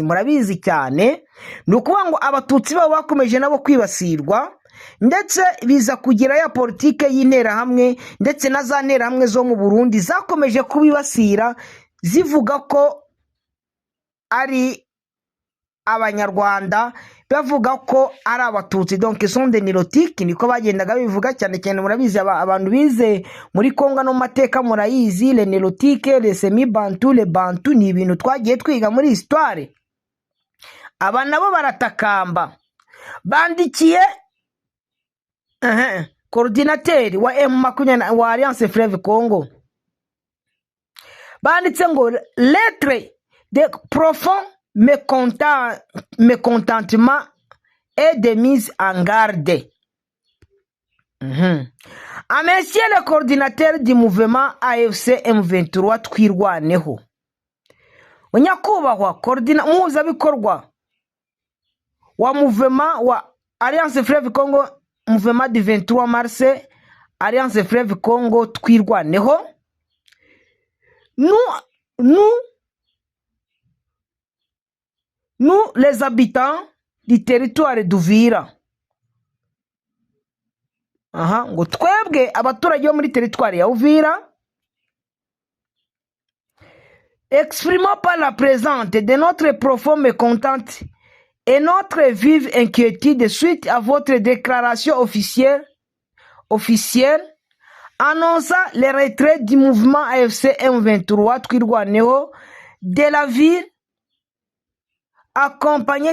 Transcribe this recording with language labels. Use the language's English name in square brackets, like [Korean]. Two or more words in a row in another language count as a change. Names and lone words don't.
[Kinyarwanda] Murabizi cyane ni ukuvuga ngo abatutsi babo bakomeje nabo kwibasirwa, ndetse biza kugira ya politike y'interahamwe ndetse na za nterahamwe zo mu Burundi zakomeje kubibasira zivuga ko ari abanyarwanda, bavuga ko ari abatutsi, [French] donc sont des nilotiques, [Kinyarwanda] niko bagendaga bivuga cyane cyane. Murabizi abantu bize muri Kongo no mateka murayizi, [French] les nilotiques, les semi-bantu, les bantu [Kinyarwanda] ni ibintu twagiye twiga muri histoire. Aba nabo baratakamba, bandikiye coordinateur wa M20 wa Alliance Fleuve Congo, banditse ngo [French] lettre de profond mécontentement et de mise en garde à monsieur le coordinateur du mouvement AFC M23 twirwaneho. [Kinyarwanda] Nyakubahwa muhuzabikorwa [French] wa mouvement wa Alliance Fleuve Congo, mouvement du 23 mars, Alliance Fleuve Congo twirwaneho, nous les habitants du territoire d'Uvira, [Kinyarwanda] ngo twebwe abaturage bo muri territoire ya Uvira, [French] exprimons par la présente de notre profonde mécontente et notre vive inquiétude suite à votre déclaration officielle annonçant le retrait du mouvement AFC M23 twirwaneho de la ville, accompagné